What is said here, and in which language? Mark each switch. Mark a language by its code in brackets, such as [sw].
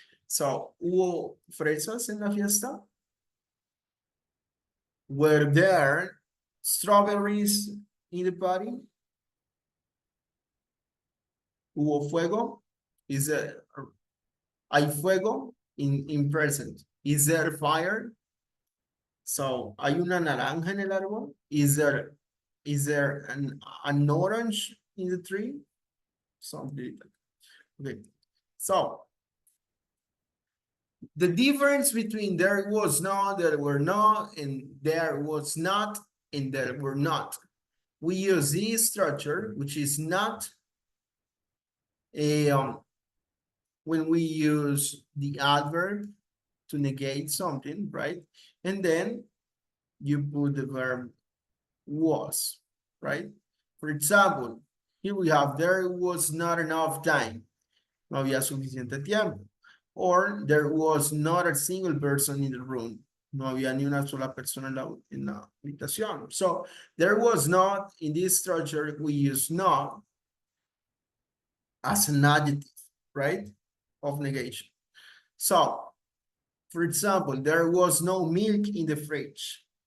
[es] So, ¿hubo fresas en la fiesta? [en] Were there strawberries in the party? [es] ¿Hubo fuego? [en] Is there, [es] hay fuego [en] in present? Is there fire? [es] So, ¿hay una naranja en el árbol? [en] Is there an orange in the tree? Something like that. Okay. So, the difference between there was not, there were not, and there was not, and there were not. We use this structure, which is not a, when we use the adverb to negate something, right? And then you put the verb was, right? For example, Here we have, there was not enough time. [es] No había suficiente tiempo. [en] Or there was not a single person in the room. [es] No había ni una sola persona en la habitación. [en] So there was not, in this structure, we use not as an adjective, right? Of negation. So, for example, there was no milk in the fridge.